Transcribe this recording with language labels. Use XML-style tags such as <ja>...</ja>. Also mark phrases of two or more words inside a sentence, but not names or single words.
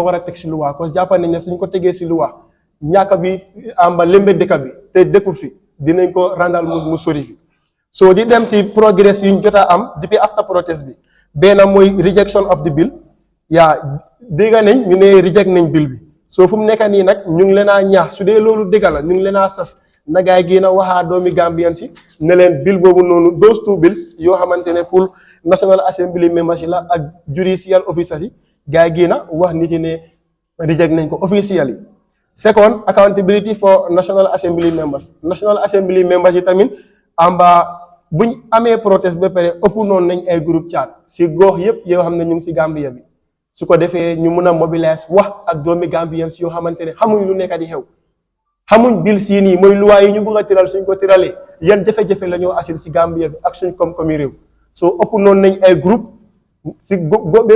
<wo>war a teg si luwaa cause jàpp nañ ne suñ ko tegee si luwaa ñàkk bi amba lembe dëkk bi te dëkkul fi dinañ ko randal mu sori fi so di dem si progress yuñ jot a am depuis</wo> <en>after protest</en> <wo>bi benn mooy</wo> <en>rejection of the bill</en> <wo>yaa dégg nañ ñu ne reject nañ bill bi soo fu mu nekk nii nag ñu ngi leen a ñaax su dee loolu dëgg la ñu ngi leen a sas na gaay génn a waxaa doomi Gambian si ne leen bill boobu noonu</wo> <en>those two bills</en> <wo>yoo xamante ne pour National Assembly members yi la ak</wo> <en>judicial officers</en> <wo>yi gaay génn a wax nit yi ne reject nañ ko</wo> <en>officially second accountability for National Assembly members</en> <wo>yi tamit amba buñ amee protest ba pare ëpp noonu nañ ay groupe chat si gox yëpp yoo xam ne ñu ngi si Gambia bi su ko defee ñu mun a mobiliser wax ak doomi Gambian si yoo xamante ne xamuñ lu nekk di xew xamuñ bil sii nii mooy luwaa yi ñu bëgg a tëral suñ ko tëralee yan jafe-jafe la ñoo asil si Gambia bi ak suñ koom-koomi réew soo ëpp noonu nañ ay groupe si bépp</wo>